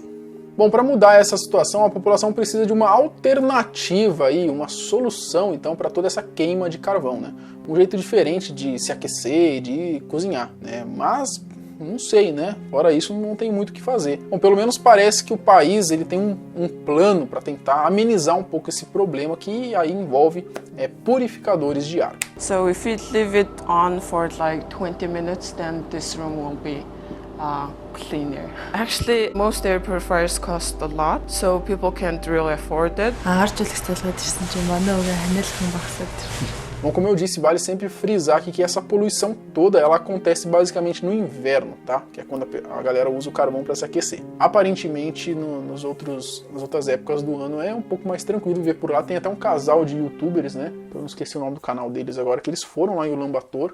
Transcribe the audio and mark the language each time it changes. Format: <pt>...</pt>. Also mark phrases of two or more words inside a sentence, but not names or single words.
<pt>Bom, para mudar essa situação, a população precisa de uma alternativa aí, uma solução, então, para toda essa queima de carvão, né? Um jeito diferente de se aquecer, de cozinhar, né? Mas não sei, né? Fora isso, não tem muito o que fazer. Bom, pelo menos parece que o país ele tem um plano para tentar amenizar um pouco esse problema que aí envolve purificadores de ar.</pt> <en>So if you leave it on for like 20 minutes, then this room won't be cleaner. Actually, most air purifiers cost a lot, so people can't really afford it.</en> <mn>Харж үлэх төлөвлөж ирсэн чинь манай өвөө ханиалхан багсаад</mn> <pt>Bom, como eu disse, vale sempre frisar aqui que essa poluição toda, ela acontece basicamente no inverno, tá? Que é quando a galera usa o carvão para se aquecer. Aparentemente, nas outras épocas do ano é um pouco mais tranquilo ver por lá. Tem até um casal de youtubers, né? Eu não esqueci o nome do canal deles agora, que eles foram lá em Ulaanbaatar.</pt>